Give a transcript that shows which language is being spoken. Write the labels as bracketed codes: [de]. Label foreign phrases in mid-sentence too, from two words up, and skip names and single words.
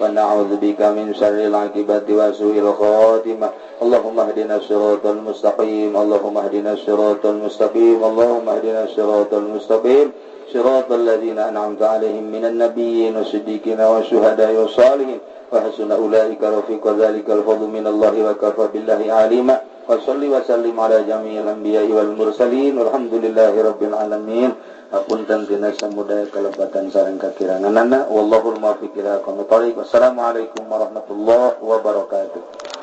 [ar] ونعوذ بك من شر العاقبة وسوء الخاتمة اللهم اهدنا الصراط المستقيم اللهم اهدنا الصراط المستقيم اللهم اهدنا الصراط المستقيم صراط الذين أنعمت عليهم من النبيين والصديقين والشهداء والصالحين وحسن أولئك رفيقا ذلك الفضل من الله وكفى بالله عليما وصلي وسلم على جميع الأنبياء والمرسلين والحمد لله رب العالمين. [su] Apunten tina samudaya kalebatan sareng kakiranganana [ar] والله الموفق إلى أقوم الطريق. والسلام عليكم ورحمة الله وبركاته.